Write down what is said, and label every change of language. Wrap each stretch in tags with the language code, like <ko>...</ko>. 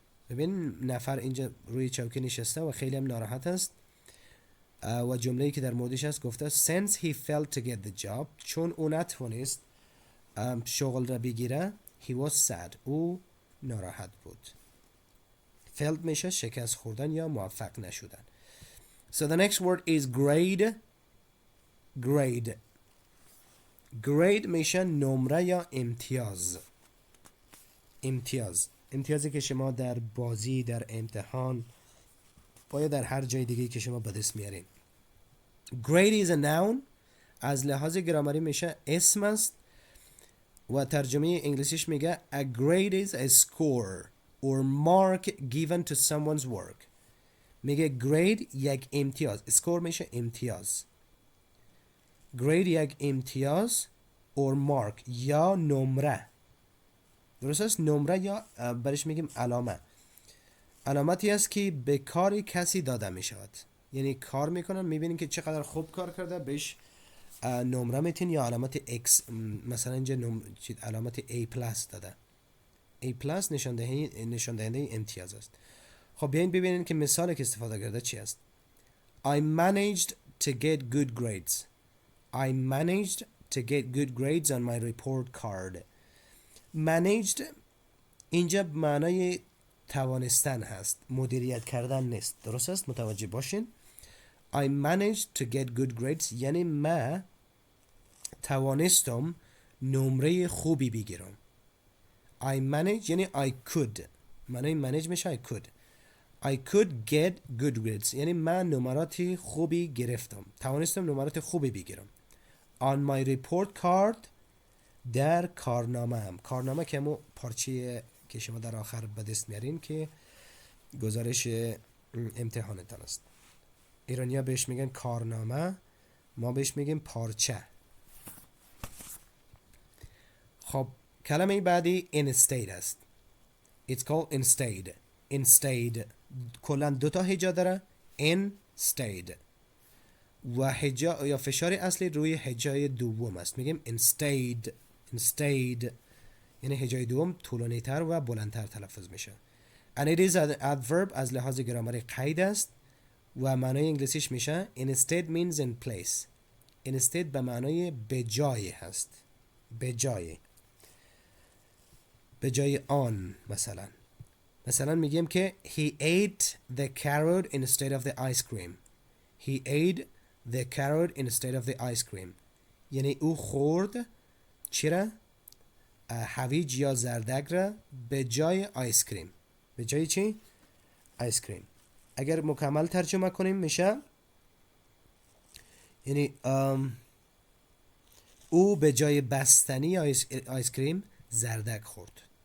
<fa>ببین نفر اینجا روی چوکی نشسته و خیلی هم ناراحت است و جمله‌ای که در موردش هست گفته</fa> <en>since he failed to get the job</en> <fa>چون او نتوانست شغل را بگیره</fa> <en>he was sad</en> <fa>او ناراحت بود. failed میشه شکست خوردن یا موفق نشدن.</fa> <en>So the next word is grade.</en> <fa>grade میشه نمره یا امتیاز. امتیازی که شما در بازی، در امتحان و یا در هر جای دیگه که شما به دست میارین.</fa> <en>grade is a noun.</en> <fa>از لحاظ گرامری میشه اسم است و ترجمه انگلیسیش میگه</fa> <en>a grade is a score or mark given to someone's work.</en> <fa>میگه grade یک امتیاز. score میشه امتیاز. grade یک امتیاز</fa> <en>or mark</en> <fa>یا نمره. درست است؟ نمره یا برش میگیم علامه. علامتی است که به کار کسی داده می شود. یعنی کار میکنن میبینین که چقدر خوب کار کرده بهش نمره میتین یا علامت X. مثلا اینجا علامت A+ داده. A+ نشان دهنده امتیاز است. خب بیاین ببینین که مثالی که استفاده کرده چی است.</fa> <en>I managed to get good grades. I managed to get good grades on my report card. managed</en> <fa>اینجا معنای توانستن هست، مدیریت کردن نیست. درست است؟ متوجه باشین.</fa> <en>I managed to get good grades</en> <fa>یعنی من توانستم نمره خوبی بگیرم.</fa> <en>I managed</en> <fa>یعنی</fa> <en>I could، معنای manage میشه I could. I could get good grades</en> <fa>یعنی من نمرات خوبی گرفتم، توانستم نمرات خوبی بگیرم.</fa> <en>On my report card</en> <fa>در کارنامه هم، کارنامه که همون پارچه که شما در آخر به دست میارین که گزارش امتحانتان است. ایرانیا بهش میگن کارنامه، ما بهش میگیم پارچه. خب کلمه بعدی instead است.</fa> <en>It's called instead.</en> <fa>instead کلا دوتا هجا داره، instead و هجا یا فشار اصلی روی هجای دوم است، میگیم instead. instead یعنی هجای دوم طولانی تر و بلندتر تلفظ میشه.</fa> <en>and it is an adverb</en> <fa>از لحاظ گرامری قید است و معنای انگلیسیش میشه</fa> <en>instead means in place.</en> <fa>instead به معنای به جای هست، به جای، به جای آن. مثلا میگیم که</fa> <en>he ate the carrot instead of the ice cream. he ate the carrot instead of the ice cream</en> <fa>یعنی او خورد چی را؟ هویج یا زردک را به جای آیس کریم. به جای چی؟ آیس کریم. اگر مکمل ترجمه کنیم میشه یعنی او به جای بستنی آیس کریم زردک خورد.</fa>